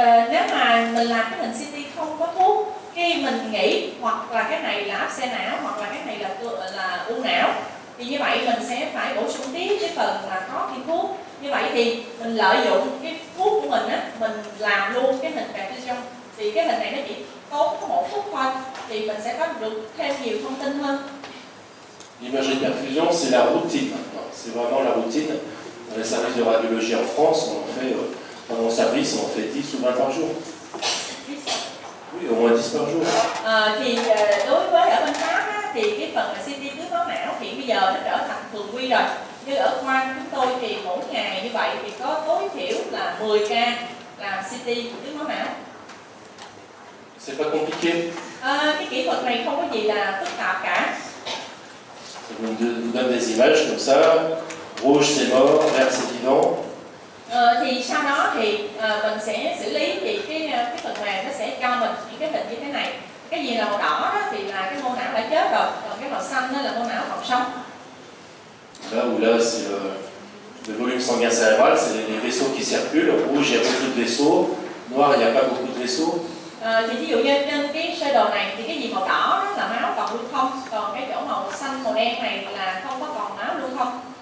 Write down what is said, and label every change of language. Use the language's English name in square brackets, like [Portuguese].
[Vietnamese] Nếu mà mình làm cái hình CT không có thuốc, khi mình nghĩ hoặc là cái này là áp xe não hoặc là cái này là u não, thì như vậy mình sẽ phải bổ sung tiếp cái phần là có viên thuốc. Như vậy thì mình lợi dụng cái thuốc của mình á, mình làm luôn cái hình perfusion. Thì cái hình này nó chỉ tốn có một phút thôi, thì mình sẽ có được thêm nhiều thông tin hơn. [French] L'imagerie de perfusion, c'est la routine maintenant. C'est vraiment la routine. Dans les services de radiologie en France, on en fait, dans mon service, on en fait 10 ou 20 par jour. Oui, au moins 10 par jour. [Vietnamese] Đối với ở bên Pháp á, thì cái phần mà CT tuyến máu não thì bây giờ nó trở thành thường quy rồi. Như ở khoa chúng tôi thì mỗi ngày như vậy thì có tối thiểu là 10 ca làm CT tuyến máu não. [French] C'est pas compliqué. [Vietnamese] Cái kỹ thuật này không có gì là phức tạp cả. [French] Ça vous donne des images comme ça. Rouge c'est mort, vert c'est vivant. [Vietnamese] Thì sau đó thì mình sẽ xử lý thì cái phần mềm nó sẽ cho mình những cái hình như thế này. Cái gì là màu đỏ đó thì là cái mô não đã chết rồi, còn cái màu xanh đó là mô não còn sống. [French] Là c'est le volume sanguin cérébral, c'est les vaisseaux qui circulent. Rouge, il y a beaucoup de vaisseaux. Noir, il n'y a pas beaucoup de vaisseaux. [Vietnamese] Thì ví dụ như trên cái sơ đồ này thì cái gì màu đỏ đó là máu còn lưu thông, còn cái chỗ màu xanh màu đen này là không có còn máu lưu thông.